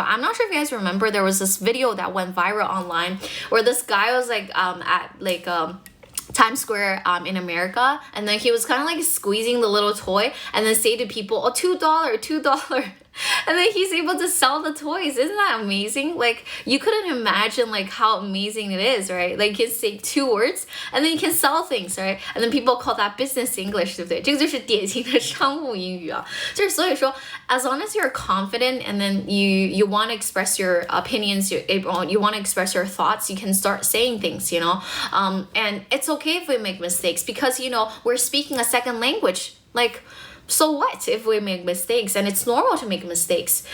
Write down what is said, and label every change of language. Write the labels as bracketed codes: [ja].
[en] I'm not sure if you guys remember, there was this video that went viral online where this guy was like at like Times Square in America, and then he was kind of like squeezing the little toy and then say to people, oh, $2, $2. And then he's able to sell the toys. Isn't that amazing? Like, you couldn't imagine like how amazing it is, right? Like, you can say 2 words and then you can sell things, right? And then people call that business English, [zh] 对不对？这个就是典型的商务英语啊。就是所以说 [en] as long as you're confident and then you want to express your opinions, you want to express your thoughts, you can start saying things, you know? And it's okay if we make mistakes because, you know, we're speaking a second language. Like, so what if we make mistakes? And it's normal to make mistakes.